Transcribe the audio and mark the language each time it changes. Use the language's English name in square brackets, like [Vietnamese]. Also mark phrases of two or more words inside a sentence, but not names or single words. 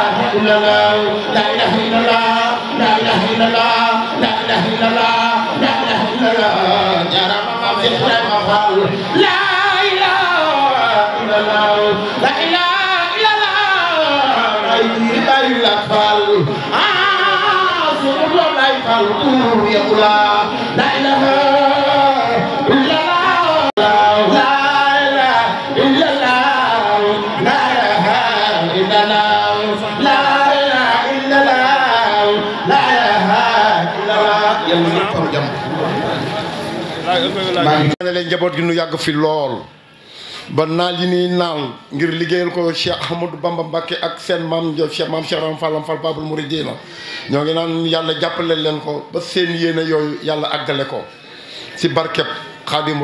[Arabic] إلا الله لا إله إلا الله لا إله إلا الله لا إله إلا الله لا إله إلا الله يا رب ما في إبراهيم فال لا إله إلا الله لا إله إلا الله لا إله إلا فال سيد الله لا يفعل يا الله لا إله إلا الله [Wolof] maa ngi leen njaboot gi nu yàgg fi lool ba naal yi nii naal ngir liggéeyal ko Cheikh Ahmadou Bamba Mbacké ak seen maam Cheikh Ram Fallam Fall Babul Mouridina ñoo ngi naan yàlla jàppale leen ko ba seen yéene yooyu yàlla àggale ko ci barkeb Xaadimu